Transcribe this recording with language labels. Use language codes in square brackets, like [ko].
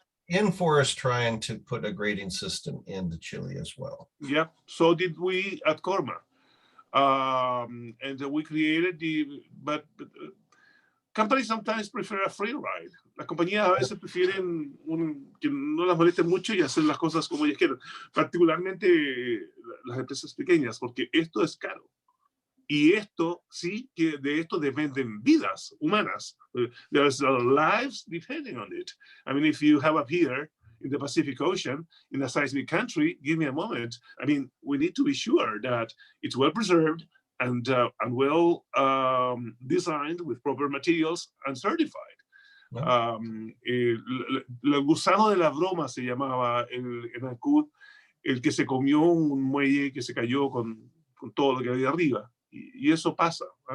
[en] Inforest trying to put a grading system into Chile as well. Yeah, so did we at Corma. And we created but companies sometimes prefer a free ride. [es] Las compañías a veces prefieren que no las molesten mucho y hacer las cosas como ellas quieren, particularmente las empresas pequeñas, porque esto es caro. Y esto, sí, que de esto dependen vidas humanas. [en] There's lives depending on it. I mean, if you have a pier in the Pacific Ocean, in a seismic country, give me a moment. I mean, we need to be sure that it's well preserved and well designed with proper materials and certified. [es] No. El gusano de la broma se llamaba en Ancud, el que se comió un muelle que se cayó con todo lo que había arriba. Y eso pasa.